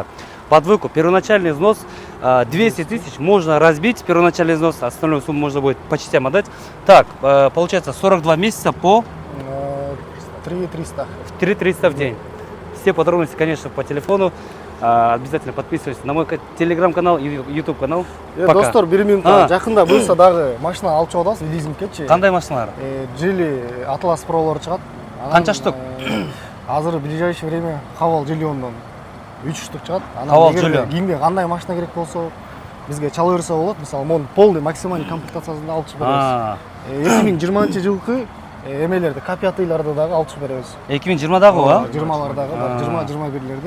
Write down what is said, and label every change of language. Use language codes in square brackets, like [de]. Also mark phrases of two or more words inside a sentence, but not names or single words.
[ru] Под выкуп первоначальный взнос 200 тысяч можно разбить, первоначальный взнос, остальную сумму можно будет по частям отдать. Так, получается 42 месяца по 3300. 3300 в день. Все подробности, конечно, по телефону. Обязательно подписывайтесь на мой телеграм-канал и YouTube канал. Пока. [ky] Достор, бир минутта жакында буюрса дагы машина алып чыгып атабыз лизингкечи. Кандай машиналар? Жили Atlas Pro'лор чыгат. Канча штук? Азыр [ru] в ближайшее время [ky] Хавал Жильондон 3 штук чыгат. Хавал Жильон. Кимге кандай машина керек болсо бизге чала берсе болот. Мисалы, мону [ru] полный максимальный [ky] комплектациясында алып чыгып беребиз. 2020-жылкы эмелерди, K5-ларды дагы алып чыгып беребиз. 2020-дагы ба? 20-лардагы, 20-21-лерди.